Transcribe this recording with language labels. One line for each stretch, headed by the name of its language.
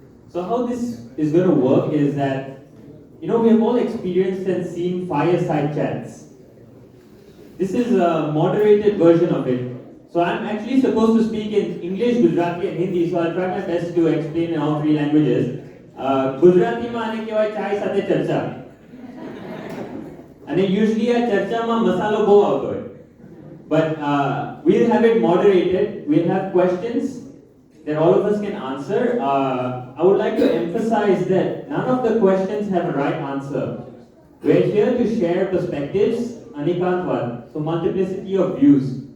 English: So how this is going to work is that, we have all experienced and seen fireside chats. This is a moderated version of it. So I'm actually supposed to speak in English, Gujarati and Hindi, so I'll try my best to explain in all 3 languages.
Gujarati: Gujarati માં આને કહેવાય ચાય સાથે ચર્ચા. અને usually આ ચર્ચામાં મસાલો બહુ આવતો હોય.
English: But we'll have it moderated. We'll have questions that all of us can answer. I would like to emphasize that none of the questions have a right answer. We're here to share perspectives, Anikantwad, so multiplicity of views.